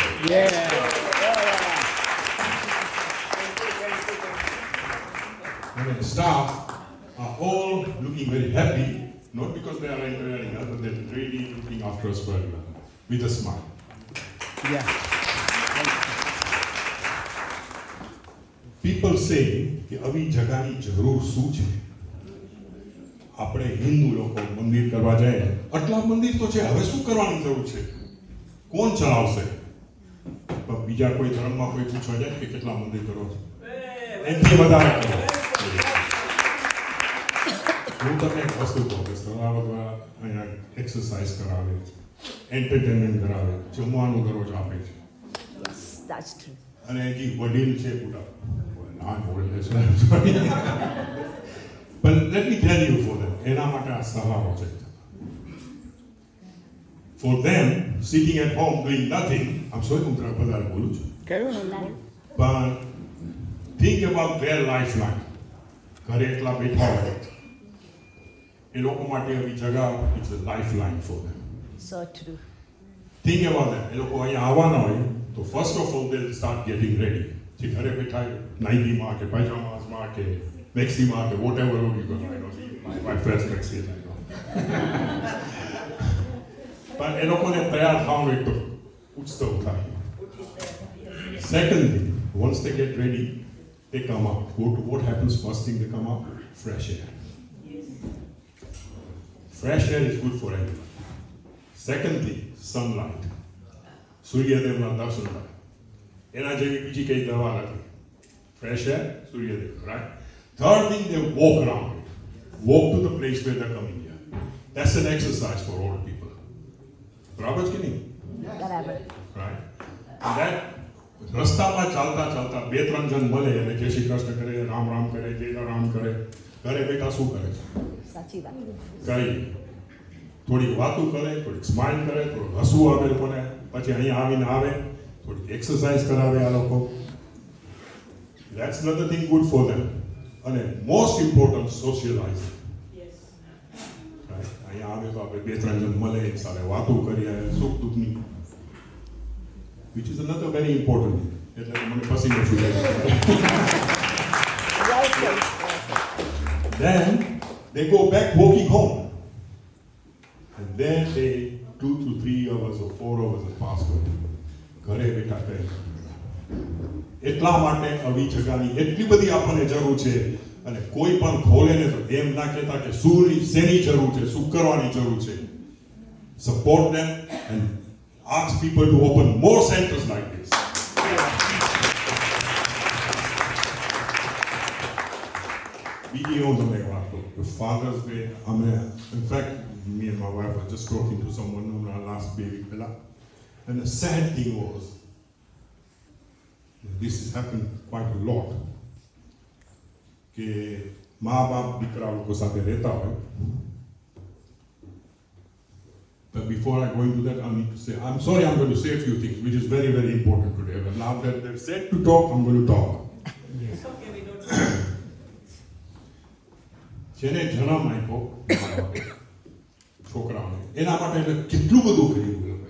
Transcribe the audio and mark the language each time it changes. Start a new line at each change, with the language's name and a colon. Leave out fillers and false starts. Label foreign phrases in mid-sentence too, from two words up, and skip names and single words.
English: And the staff are all looking very happy, not because they are entertaining us, but they're really looking after us very well, with a smile. Yeah. People say
Gujarati: કે આવી જગાની જરૂર શું છે? આપણે હિન્દુ લોકો મંદિર કરવા જાય, આટલા મંદિર તો છે, હવે શું કરવાની જરૂર છે? કોણ ચલાવશે? પણ બીજા કોઈ ધર્મમાં કોઈ પૂછવા જાય કે કેટલા મંદિર કરો છો? એનાથી વધારે કરો. હું તમને એક વસ્તુ કહું કે સદાવતવાળા અહીંયા એક્સરસાઇઝ કરાવે, એન્ટરટેનમેન્ટ કરાવે, જમવાનું દરરોજ આપે છે.
English: Yes, that's true.
Gujarati: અને જે વડીલ છે પૂરા
English: not old as well, sorry. But let me tell you for them,
Gujarati: એના માટે આ સહારો છે.
English: For them, sitting at home doing nothing, I'm sorry
Gujarati: હું તરફ વધારે બોલું છું, કયું
English: but think about their lifeline.
Gujarati: ઘરે એકલા બેઠા હોય, એ લોકો માટે આવી જગા,
English: it's a lifeline for them. So true. Think about that.
Gujarati: એ લોકો અહીંયા આવવાના હોય, તો
English: first of all they'll start getting ready.
Gujarati: જે ઘરે બેઠા નાઇટીમાં કે પાયજામાસમાં કે મેક્સીમાં કે
English: whatever you gonna, I know my first maxi is I know.
Gujarati: પણ એ લોકોને તૈયાર થવાનું એક તો ઉત્સવ થાય.
English: Second thing, once they get ready, they come out. What happens first thing they come out? Fresh air. Fresh air is good for everyone. Second thing, sunlight.
Gujarati: સૂર્યદેવના દર્શન થાય. એના જેવી બીજી કઈ દવા નથી.
English: Fresh air, સૂર્યદેવ, right? Third thing, they walk around. Walk to the place where they're coming here. That's an exercise for all people.
Gujarati: બરાબર છે કે નહીં? બરાબર.
English: Right? And that
Gujarati: રસ્તામાં ચાલતા ચાલતા 2-3 જણ મળે અને જય શ્રી કૃષ્ણ કરે, રામ રામ કરે, જય રામ કરે. ઘરે બેઠા શું કરે છે? સાચી વાત. કઈ થોડીક વાતો કરે, થોડીક સ્માઇલ કરે, થોડું હસવું આવે લોકોને, પછી અહીંયા આવીને આવે, થોડીક એક્સરસાઇઝ કરાવે આ લોકો.
English: That's another thing good for them. અને most important, socializing. Right?
Gujarati: અહીંયા આવે તો આપણે 2-3 જણ મળે, એક સાથે વાતો કરીએ, સુખ દુઃખની.
English: Which is another very important thing.
Gujarati: એટલે તો મને પસીનો છૂટે.
English: Then they go back walking home. And then they 2 to 3 hours or 4 hours have passed away.
Gujarati: ઘરે બેઠા કરે. એટલા માટે આવી જગાની એટલી બધી આપણને જરૂર છે. અને કોઈ પણ ખોલે ને તો એમ ના કહેતા કે શેની જરૂર છે, શું કરવાની જરૂર છે.
English: Support them and ask people to open more centers like this.
Gujarati: બીજી હું તમને એક વાત કહું.
English: Father's Day, in fact, me and my wife were just talking to someone last baby પહેલા. And the sad thing was, this has happened quite a lot,
Gujarati: કે મા બાપ દીકરા લોકો સાથે રહેતા હોય.
English: But before I go into that, I need to say, I'm sorry, I'm going to say a few things, which is very, very important today. But now that they've said to talk, I'm going to talk.
Gujarati: જેને જન્મ આપ્યો છોકરાઓને, એના માટે એને કેટલું બધું કર્યું એ લોકોએ.